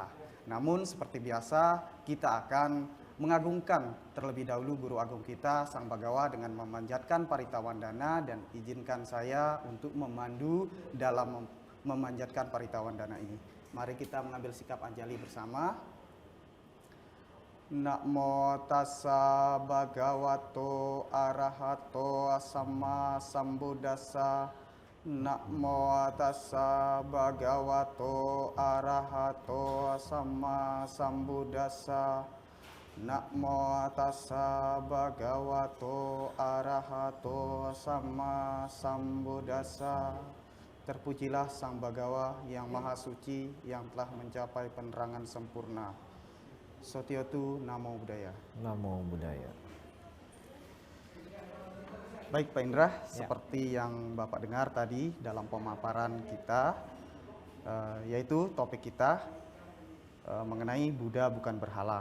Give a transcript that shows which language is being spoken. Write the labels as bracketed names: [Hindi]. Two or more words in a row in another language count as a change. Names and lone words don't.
[Indonesian] Namun seperti biasa kita akan mengagungkan terlebih dahulu guru agung kita Sang Bhagawa dengan memanjatkan paritawandana, dan izinkan saya untuk memandu dalam memanjatkan paritawandana ini. Mari kita mengambil sikap anjali bersama. [Pali] Namo tassa bhagavato arahato samma sambuddhassa. Namo tassa bhagavato arahato samma sambuddhassa. Namo tassa bhagavato arahato samma sambuddhassa. [Indonesian] Terpujilah Sang Bhagawa yang Maha Suci yang telah mencapai penerangan sempurna. [Pali] Sotiotu Namo Buddhaya. Namo Buddhaya. [Indonesian] Baik Pak Indra, seperti yang Bapak dengar tadi dalam pemaparan kita, yaitu topik kita mengenai Buddha bukan berhala.